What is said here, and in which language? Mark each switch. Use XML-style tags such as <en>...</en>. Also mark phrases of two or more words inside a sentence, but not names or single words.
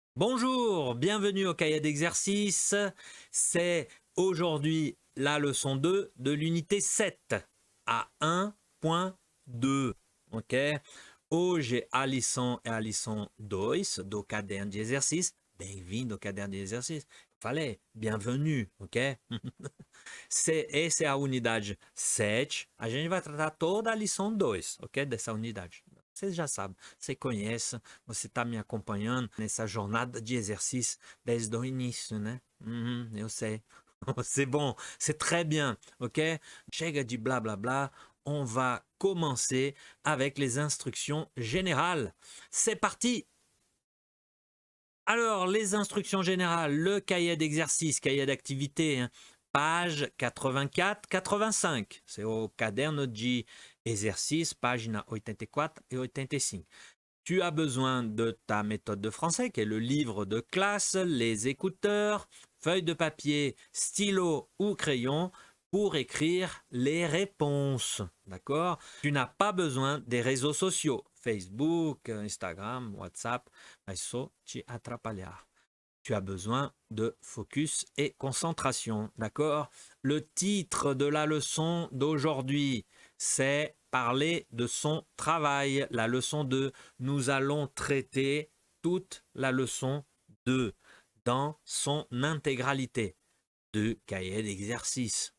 <fr>Bonjour, bienvenue au cahier d'exercice. C'est aujourd'hui la leçon 2 de l'unité 7 à 1.2. Ok?</fr> <pt>Hoje a lição é a lição 2 do caderno de exercício. Bem-vindo ao caderno de exercício. Falei, bienvenue, ok? Essa é a unidade 7. A gente vai tratar toda a lição 2, ok? Dessa unidade. Vocês já sabem, você conhece, você está me acompanhando nessa jornada de exercício desde o início, né? Eu sei.</pt> <fr>C'est bon, c'est très bien, ok?</fr> <pt>Chega de blá blá blá,</pt> <fr>on va commencer avec les instructions générales. C'est parti! Alors, les instructions générales, le cahier d'exercice, cahier d'activité, hein, page 84-85. C'est au</fr> <pt>caderno de exercice,</pt> <fr>página 84 et 85. Tu as besoin de ta méthode de français, qui est le livre de classe, les écouteurs, feuille de papier, stylo ou crayon pour écrire les réponses. D'accord? Tu n'as pas besoin des réseaux sociaux, Facebook,</fr> <pt>Instagram, WhatsApp, isso te atrapalhar.</pt> <fr>Tu as besoin de focus et concentration. D'accord? Le titre de la leçon d'aujourd'hui, c'est parler de son travail. La leçon 2, nous allons traiter toute la leçon 2 dans son intégralité de cahier d'exercice.</fr>